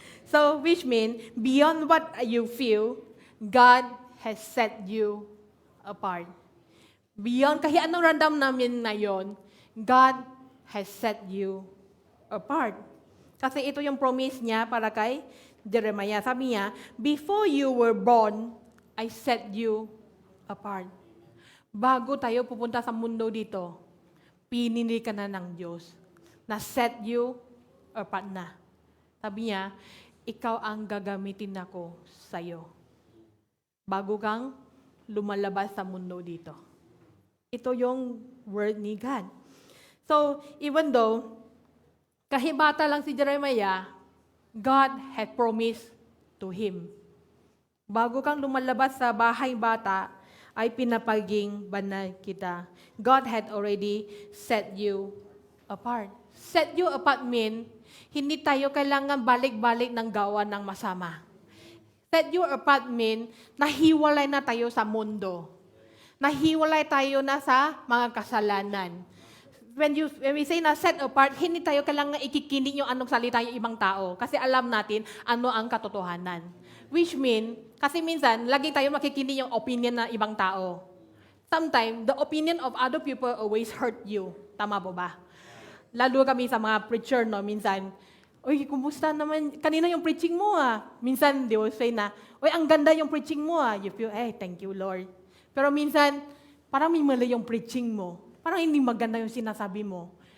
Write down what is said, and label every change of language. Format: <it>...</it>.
<en>So, which mean, beyond what you feel, God has set you apart. Beyond</en> <tl>kahit anong random namin na yon,</tl> <en>God has set you apart.</en> <tl>Kasi ito yung promise niya para kay Jeremiah. Sabi niya,</tl> <en>before you were born, I set you apart.</en> <tl>Bago tayo pupunta sa mundo dito, pinili ka na ng Diyos na</tl> <en>set you apart</en> <tl>na. Sabi niya, ikaw ang gagamitin ako sa'yo. Bago kang lumalabas sa mundo dito. Ito yung word ni God.</tl> <en>So, even though,</en> <tl>kahit bata lang si Jeremiah,</tl> <en>God had promised to him.</en> <tl>Bago kang lumalabas sa bahay bata, ay pinapaging banal kita.</tl> <en>God had already set you apart. Set you apart mean,</en> <tl>hindi tayo kailangan balik-balik ng gawa ng masama.</tl> <en>Set you apart mean,</en> <tl>nahiwalay na tayo sa mundo. Nahiwalay tayo na sa mga kasalanan.</tl> <en>When we say</en> <tl>na set apart, hindi tayo kailangan ikikinig yung anong salita yung ibang tao. Kasi alam natin ano ang katotohanan.</tl> <en>Which mean,</en> <tl>kasi minsan, lagi tayo makikinig yung opinion ng ibang tao.</tl> <en>Sometimes, the opinion of other people always hurt you.</en> <tl>Tama po ba? Lalo kami sa mga preacher, no? Minsan, uy, kumusta naman? Kanina yung preaching mo, Minsan,</tl> <en>they will say</en> <tl>na, uy, ang ganda yung preaching mo,</tl> <en>You feel, thank you, Lord.</en> <tl>Pero minsan, parang may mali yung preaching mo. Parang hindi maganda yung sinasabi mo.</tl>